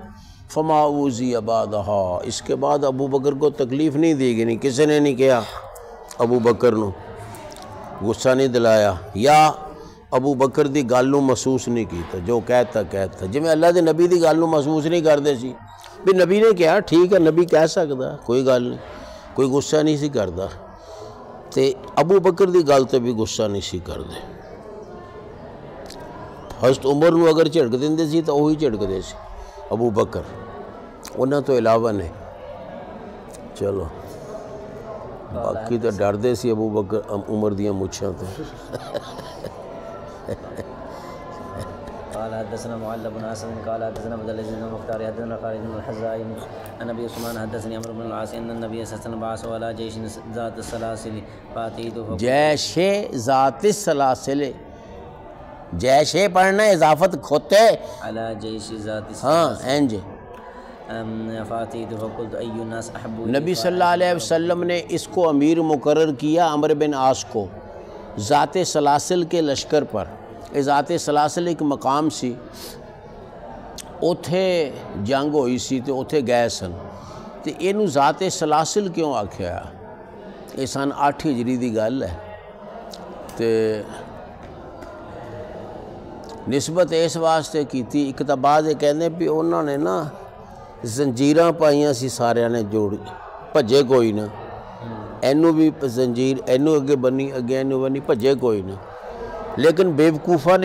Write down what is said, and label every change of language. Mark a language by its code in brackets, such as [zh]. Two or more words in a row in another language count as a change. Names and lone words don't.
[ar] فما اوذی بعدہا، [ur] اس کے بعد ابو بکر کو تکلیف نہیں دی گئی، [pa] نہیں کسی نے نہیں کیا ابو بکر نو غصہ نہیں دلایا، یا ابو بکر دی گل نو محسوس نہیں کیتا، جو کہتا جی میں اللہ دے نبی دی گل نو محسوس نہیں کردے سی، بھی نبی نے کہا ٹھیک ہے، نبی کہہ سکتا کوئی گل نہیں، کوئی غصہ نہیں سی کردا، تے ابو بکر دی گل تے بھی غصہ نہیں سی کردے۔ حضرت عمر نو اگر جھڑک دیندے سی تو وہی جھڑک دے سی ابو بکر، انہاں تو علاوہ نے۔ چلو باقی تو ڈر دے سی ابو بکر عمر دیاں مچھاں تو۔ [ar] قال حدثنا معل بن حسن قال حدثنا عبد العزيز بن مختار حدثنا خالد بن الحذاء عن ابي عثمان حدثني عمرو بن العاص ان النبي صلى الله عليه وسلم بعث على جيش ذات السلاسل فاتيته جیش ذات السلاسل، [pa] جیش پڑھنا اضافت کھوتے [ar] على جيش ذات [pa] ہاں اینج۔ [ar] فاتيته فقلت اي الناس احب [ur] نبی [ar] صلی اللہ علیہ وسلم [ur] نے اس کو امیر مقرر کیا عمرو بن عاص کو ذات سلاسل کے لشکر پر۔ [pa] ذات سلاسل ایک مقام سی، اوتھے جنگ ہوئی سی تے اوتھے گئے سن، تے اینو ذات سلاسل کیوں آکھیا؟ یہ سن 8 ہجری دی گل ہے، تے نسبت اس واسطے کیتی، ایک تا بعد کہنے بھی انہوں نے نا زنجیراں پائیاں سی سارے نے جوڑ، بھجے کوئی نہ، اینو بھی زنجیر اینو اگے بنی، اگے اینو بنی، بھجے کوئی نہ، لیکن بیوقوفہ نے